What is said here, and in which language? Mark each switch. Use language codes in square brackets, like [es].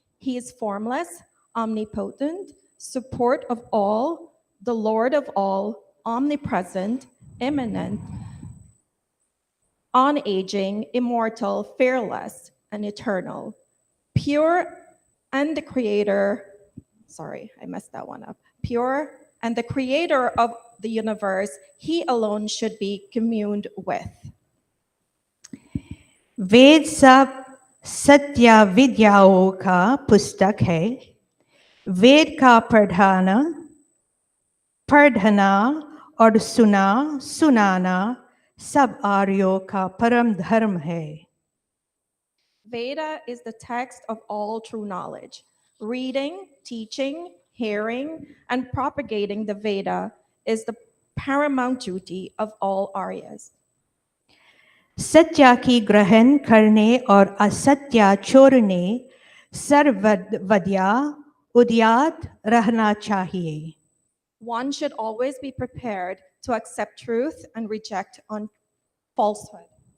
[en] He is formless, omnipotent, support of all, the Lord of all, omnipresent, immanent, unaging, immortal, fearless, and eternal. Pure and the creator, sorry, I messed that one up. Pure and the creator of the universe, he alone should be communed with. [hi] वेद सब सत्य विद्याओं का पुस्तक है. वेद का पढ़ना और सुनाना सब आर्यों का परम धर्म है. [en] Veda is the text of all true knowledge. Reading, teaching, hearing, and propagating the Veda is the paramount duty of all Aryas. [hi] सत्य की ग्रहण करने और असत्य छोड़ने सर्वदा उद्यत रहना चाहिए. [en] One should always be prepared to accept truth and reject falsehood.